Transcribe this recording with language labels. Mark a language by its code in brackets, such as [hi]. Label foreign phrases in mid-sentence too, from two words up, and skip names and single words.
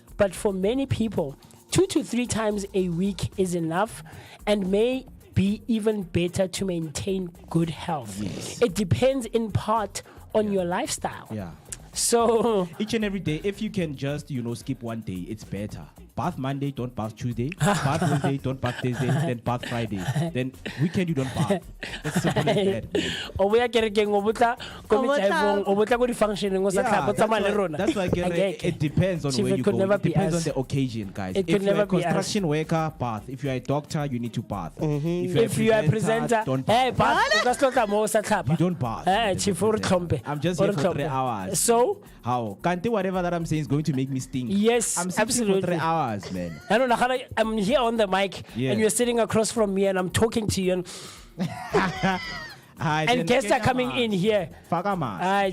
[en] But for many people, 2 to 3 times a week is enough and may be even better to maintain good health. Yes. It depends in part on your lifestyle. Yeah. So Each and every day, if you can just, skip one day, it's better. Bath Monday, don't bath Tuesday. Bath Wednesday, don't bath Thursday. Then bath Friday. Then weekend, you don't bath. It's simple as that. man. [tn] o boya kerekeng o botla ko O botla- metsaefong o botla ko di-functioneng o sa [en] Yeah, [tn] tlhapa o tsamaya le rona. [en] that's why I get [tn] Akeke. [en] it depends on Chief, where it you could go. never It be depends us. on the occasion, guys. It If could you're never a be us. construction worker, bath. If you're a doctor, you need to bath. If you are a presenter, don't hey, bath. [tn] but o ka se tlotla mo o sa tlhapa. [en] You don't bath. Chief, [tn] o re tlhompe. [en] I'm just [tn] O [en] here [tn] re [en] for 3 [tn] tlhompe. [en] hours. So, How? Can't do whatever that I'm saying is going to make me stink. Yes, I'm sitting absolutely. for 3 hours, man. I don't know, I'm here on the mic Yeah. and you're sitting across from me and I'm talking to you and guests are coming in here. [tn] Fagama.